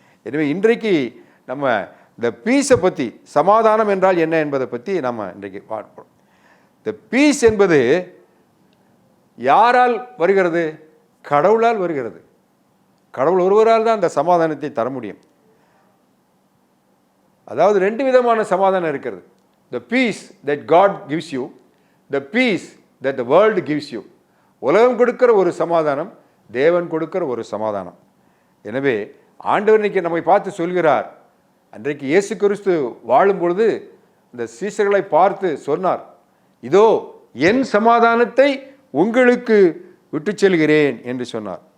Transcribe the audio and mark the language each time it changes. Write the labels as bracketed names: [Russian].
[Tamil] எனவே இன்றைக்கு நம்ம இந்த பீஸை பற்றி, சமாதானம் என்றால் என்ன என்பதை பற்றி நம்ம இன்றைக்கு பார்ப்போம். இந்த பீஸ் என்பது யாரால் வருகிறது? கடவுளால் வருகிறது. கடவுள் ஒருவரால் தான் அந்த சமாதானத்தை தர முடியும். அதாவது ரெண்டு விதமான சமாதானம் இருக்கிறது. [English] The peace that God gives you, the peace that the world gives you. [Tamil] உலகம் கொடுக்கிற ஒரு சமாதானம், தேவன் கொடுக்கிற ஒரு சமாதானம். எனவே ஆண்டவர் இன்னைக்கு நம்மை பார்த்து சொல்கிறார். அன்றைக்கு இயேசு கிறிஸ்து வாழும் பொழுது இந்த சீஷர்களை பார்த்து சொன்னார், இதோ என் சமாதானத்தை உங்களுக்கு விட்டு செல்கிறேன் என்று சொன்னார்.